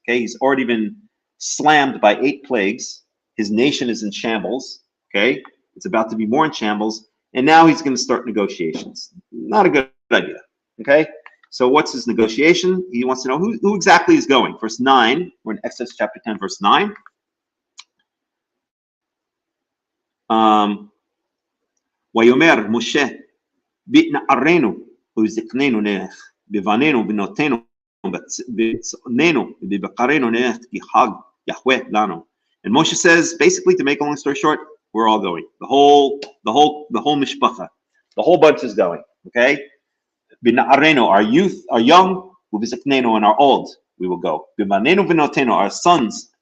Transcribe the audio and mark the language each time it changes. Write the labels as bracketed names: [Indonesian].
[English] Okay, he's already been slammed by 8 plagues. His nation is in shambles. Okay, it's about to be more in shambles, and now he's going to start negotiations. Not a good idea. Okay, so what's his negotiation? He wants to know who exactly is going. Verse 9. We're in Exodus chapter 10, verse 9. [Hebrew] ויאמר משה בנערינו ובזקנינו נלך בבנינו ובנותינו ובצאנינו ובבקרינו נלך כי חג יהוה לנו. [English] And Moshe says, basically, to make a long story short, we're all going. The whole mishpacha, the whole bunch is going. Okay, [Hebrew] b'na'arenu, [English] our youth, our young, [Hebrew] ubizaknenu, [English] and our old, we will go. [Hebrew] B'banenu v'notenu, [English] our sons